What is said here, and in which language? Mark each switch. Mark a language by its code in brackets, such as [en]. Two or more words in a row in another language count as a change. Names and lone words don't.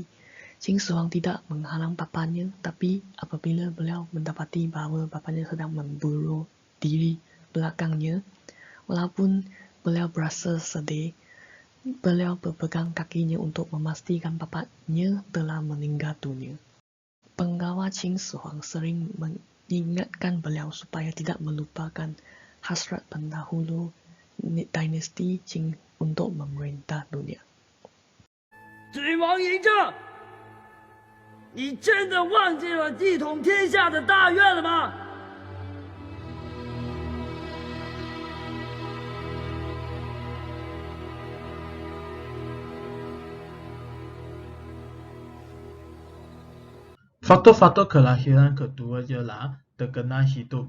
[ms] Qin Shi Huang tidak menghalang bapanya, tapi apabila beliau mendapati bahawa bapanya sedang membunuh diri belakangnya, walaupun beliau berasa sedih, beliau berpegang kakinya untuk memastikan bapaknya telah meninggal dunia. Penggawa Qin Shi Huang sering mengingatkan beliau supaya tidak melupakan hasrat pendahulu dinasti Qin untuk memerintah dunia. [zh] 君王嬴政，你真的忘记了一统天下的大愿了吗？ [ms] Faktor-faktor kelahiran kedua ialah tekanan hidup.